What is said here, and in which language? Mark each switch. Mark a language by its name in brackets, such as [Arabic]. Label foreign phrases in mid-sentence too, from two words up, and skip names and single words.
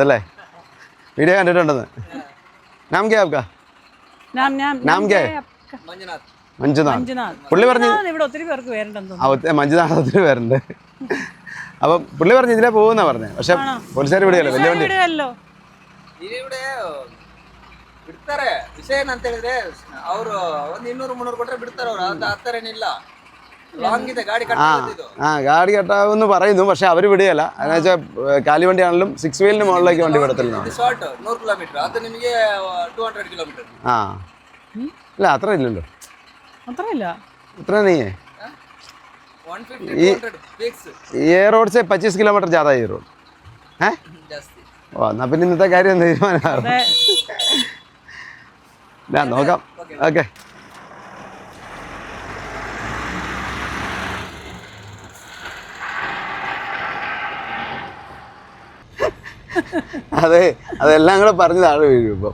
[Malayalam] ഇതല്ലേ വീഡിയോ കണ്ടിട്ടുണ്ടെന്ന്. [Hindi] नाम के आपका? नाम के? [Malayalam] മഞ്ജുനാഥ്. പുള്ളി പറഞ്ഞു ഇവിടെ ഒത്തിരി പേർക്ക് പേരുണ്ടെന്ന്. മഞ്ജുനാഥ് ഒത്തിരി പേരുണ്ട്. അപ്പം പുള്ളി പറഞ്ഞു ഇതിലെ പോകുന്ന പറഞ്ഞത്. പക്ഷെ പോലീസുകാർ വിടുകയല്ലോ, വലിയ വണ്ടി. [Kannada] ಬಿಡ್ತಾರೆ. ವಿಷಯ ಏನಂತ ಹೇಳಿದ್ರೆ ಅವರು ಒಂದು 200-300 ಕೊಟ್ಟರೆ ಬಿಡ್ತಾರೆ ಅವರು. ಅದು ಆ ಥರ ಏನಿಲ್ಲ. ಲಾಂಗ್ ಇದೆ ಗಾಡಿ ಕಟ್ಟಾಗೋದು. [Malayalam] ഗാഡി കെട്ടാവെന്ന് പറയുന്നു, പക്ഷെ അവർ വിടുകയല്ല. എന്ന് വെച്ചാൽ കാലിവണ്ടിയാണെങ്കിലും 6 വീലിന് മുകളിലേക്ക് വണ്ടി വിടത്തില്ല. [Kannada] ಶಾರ್ಟ್ 100 ಕಿಲೋಮೀಟರ್, ಅದು ನಿಮಗೆ 200 ಕಿಲೋಮೀಟರ್. [Malayalam] ആ അല്ല, അത്ര ഇല്ലല്ലോ. അത്രയില്ല. ഇത്ര നീ 150-200 ഫിക്സ്. [Hindi] ये रोड से 25 किलोमीटर ज़्यादा है ये रोड है [Kannada] ಜಾಸ್ತಿ. [Malayalam] ഓ, എന്നാ പിന്നെ ഇന്നത്തെ കാര്യം തീരുമാനമാകും. ഞാൻ നോക്കാം. ഓക്കെ. അതെ, അതെല്ലാം കൂടെ പറഞ്ഞ് താഴെ വീഴും. ഇപ്പം